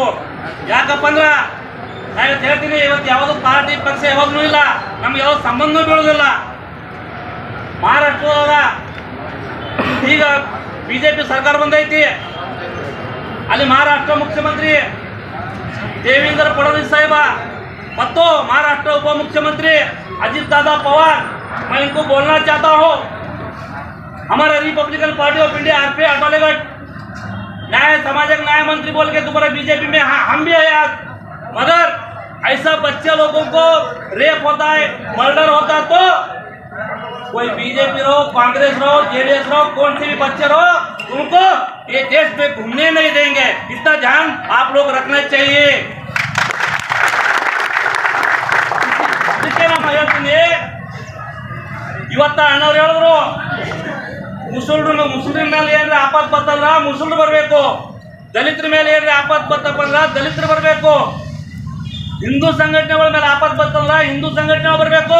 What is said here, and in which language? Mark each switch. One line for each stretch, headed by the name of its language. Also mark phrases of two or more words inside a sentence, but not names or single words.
Kannada: ಯಾಕಪ್ಪ ಅಂದ್ರೆ ನಾನು ಹೇಳ್ತೀನಿ, ಇವತ್ತು ಯಾವುದು ಪಾರ್ಟಿ ಪಕ್ಷ ಯಾವಾಗಲೂ ಇಲ್ಲ, ನಮ್ಗೆ ಯಾವ್ದು ಸಂಬಂಧ ಬೀಳೋದಿಲ್ಲ. ಮಹಾರಾಷ್ಟ್ರದ ಈಗ ಬಿಜೆಪಿ ಸರ್ಕಾರ ಬಂದೈತಿ. ಅಲ್ಲಿ ಮಹಾರಾಷ್ಟ್ರ ಮುಖ್ಯಮಂತ್ರಿ ದೇವೇಂದ್ರ ಫडणवीस साहेब ಮತ್ತು ಮಹಾರಾಷ್ಟ್ರ ಉಪ मुख्यमंत्री अजित दादा पवार,
Hindi: मैं इनको बोलना चाहता हूँ, हमारा रिपब्लिकन पार्टी ऑफ इंडिया आरपी अटोलेगढ़ न्याय सामाजिक न्याय मंत्री बोल के दोबारा बीजेपी में हम भी है आज, मगर ऐसा बच्चे लोगों को रेप होता है, मर्डर होता है, तो कोई बीजेपी रहो, कांग्रेस रहो, जेडीएस रहो, कौन से भी बच्चे रहो, उनको ये देश में घूमने नहीं देंगे. इतना ध्यान आप लोग रखना चाहिए.
Kannada: ಅದಕ್ಕೆ ನಾನು ಹೇಳ್ತೀನಿ, ಇವತ್ತ ಅಣ್ಣವ್ರು ಹೇಳಿದ್ರು ಮುಸ್ಲಿಂ ಮೇಲೆ ಏನ್ರಿ ಆಪತ್ ಬರ್ತಲ್ಲ ಮುಸ್ಲಿಮ್ರು ಬರಬೇಕು, ದಲಿತರ ಮೇಲೆ ಏನ್ರಿ ಆಪತ್ ಬರ್ತಪ್ಪ ಅಂದ್ರೆ ದಲಿತರು ಬರಬೇಕು, ಹಿಂದೂ ಸಂಘಟನೆಗಳ ಮೇಲೆ ಆಪತ್ ಬರ್ತಲ್ಲ ಹಿಂದೂ ಸಂಘಟನೆ ಬರಬೇಕು.